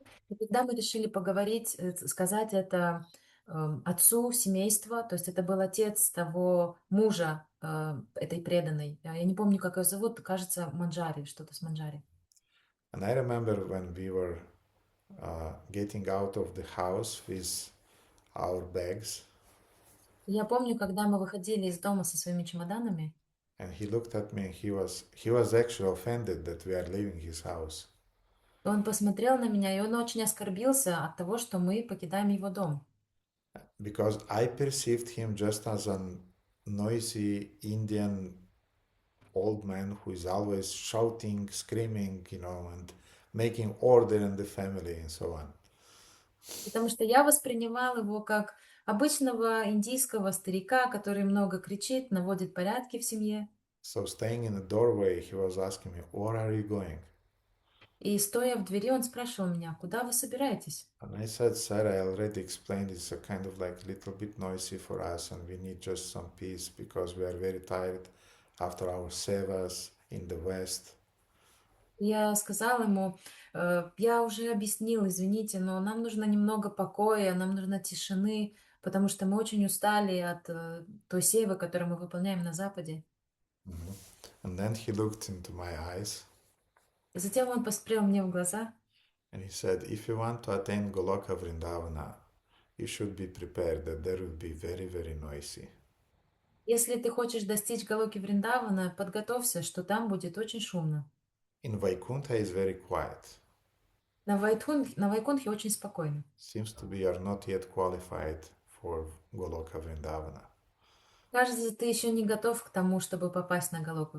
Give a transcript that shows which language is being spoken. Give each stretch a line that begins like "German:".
Russian: И тогда мы решили поговорить, сказать это отцу семейства, то есть это был отец того мужа этой преданной. Я не помню, как ее зовут, кажется, Манджари, что-то с Манджари.
English: And I remember when we were getting out of the house with our bags,
Russian: Я помню, когда мы выходили из дома со своими чемоданами,
English: and he looked at me and he was actually offended that we are leaving his house.
Russian: он посмотрел на меня, и он очень оскорбился от того, что мы покидаем его дом.
English: Because I perceived him just as a noisy Indian old man who is always shouting, screaming, and making order in the family and so on.
Russian: Потому что я воспринимал его как обычного индийского старика, который много кричит, наводит порядки в семье.
English: So staying in the doorway, he was asking me, "Where are you going?"
Russian: И стоя в двери, он спрашивал меня, куда вы собираетесь?
English: And I said, "Sir, I already explained it's a kind of like little bit noisy for us, and we need just some peace because we are very tired after our sevas in the West."
Russian: Я сказала ему, я уже объяснил, извините, но нам нужно немного покоя, нам нужно тишины, потому что мы очень устали от той севы, которую мы выполняем на Западе.
English: And then he looked into my eyes
Russian: И затем он посмотрел мне в глаза
English: and he said, "If you want to attain Goloka Vrindavana, you should be prepared that there will be very, very noisy."
Russian: Если ты хочешь достичь Галоки Вриндавана, подготовься, что там будет очень шумно.
English: In Vaikuntha is very quiet.
Russian: На Вайкунтхе очень спокойно.
English: Seems to be you are not yet qualified for Goloka Vrindavana.
Russian: Кажется, ты еще не готов к тому, чтобы попасть на Галоку